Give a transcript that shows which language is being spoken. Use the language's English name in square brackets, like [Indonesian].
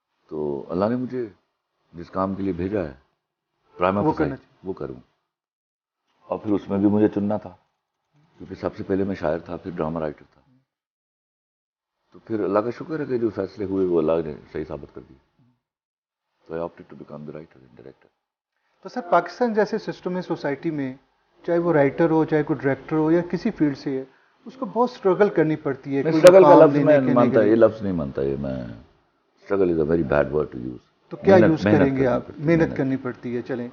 [Urdu] تو اللہ نے مجھے جس کام کے لیے بھیجا ہے وہ کروں. اور پھر اس میں بھی مجھے چننا تھا کیونکہ سب سے پہلے میں شاعر تھا، پھر ڈرامہ رائٹر تھا. تو پھر اللہ کا شکر ہے کہ جو فیصلے ہوئے وہ اللہ نے صحیح ثابت کر دیے. [English] تو I opted to become the writer and director. [Urdu] تو سر پاکستان جیسے سسٹم میں، سوسائٹی میں، چاہے وہ رائٹر ہو، چاہے کوئی ڈائریکٹر ہو یا کسی فیلڈ سے ہے، اس کو بہت اسٹرگل کرنی پڑتی ہے. اسٹرگل کا لفظ میں مانتا، یہ لفظ نہیں مانتا. یہ میں [English] Struggle is a very bad word to use. [Urdu] تو کیا یوز کریں گے آپ؟ محنت کرنی پڑتی ہے. چلیں،